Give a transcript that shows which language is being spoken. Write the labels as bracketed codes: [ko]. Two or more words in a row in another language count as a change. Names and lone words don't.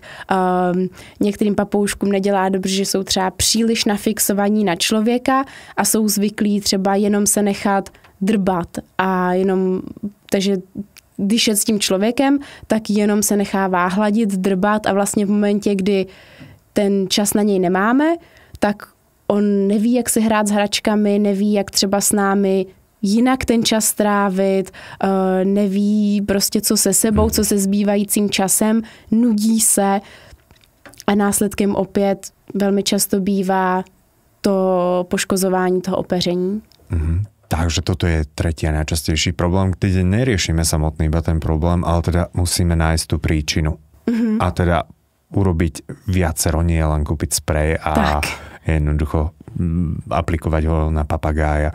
[cs] Některým papouškům nedělá dobře, že jsou třeba příliš nafixovaní na člověka a jsou zvyklí třeba jenom se nechat drbat a jenom, takže když je s tím člověkem, tak jenom se nechává hladit, drbat a vlastně v momentě, kdy ten čas na něj nemáme, tak on neví, jak si hrát s hračkami, neví, jak třeba s námi jinak ten čas trávit, neví prostě co se sebou, co se zbývajícím časem, nudí se a následkem opět velmi často bývá to poškozování toho opeření. [sk] Takže toto je tretí a najčastejší problém, kde neriešime samotný iba ten problém, ale teda musíme nájsť tú príčinu. A teda urobiť viacero, nie len kúpiť sprej a jednoducho aplikovať ho na papagája.